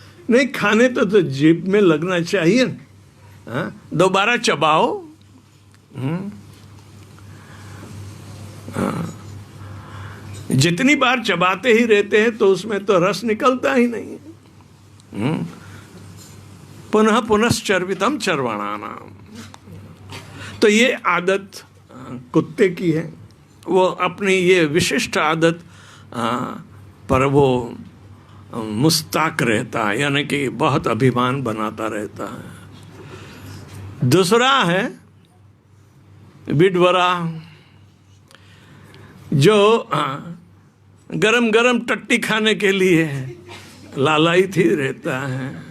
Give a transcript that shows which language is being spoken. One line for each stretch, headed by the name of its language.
Hindi: नहीं, खाने तो जीभ में लगना चाहिए। हाँ, दोबारा चबाओ। जितनी बार चबाते ही रहते हैं तो उसमें तो रस निकलता ही नहीं।
Sanskrit: पुनः पुनश्चर्वितम चर्वणानाम।
Hindi: तो ये आदत कुत्ते की है। वो अपनी ये विशिष्ट आदत पर वो मुस्ताक रहता है, यानी कि बहुत अभिमान बनाता रहता है। दूसरा है विडवरा, जो गरम गरम टट्टी खाने के लिए लालायित ही रहता है।